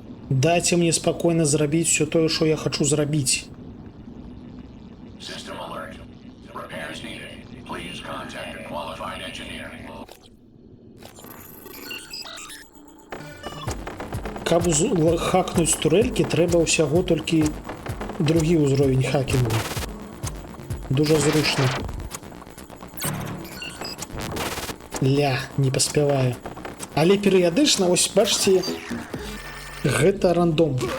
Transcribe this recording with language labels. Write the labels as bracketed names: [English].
[Belarusian] Дайце мне спакойна зрабіць все тое, што я хачу зрабіць. [English] System alert. Repairs needed. Please contact a qualified engineer. [Belarusian] Каб хакнуць турелькі, трэба ўсяго толькі другі ўзровень хакінгу. Дужа зручна. Ля, не паспяваю. Але перыядычна, ось бачце, гэта рандом.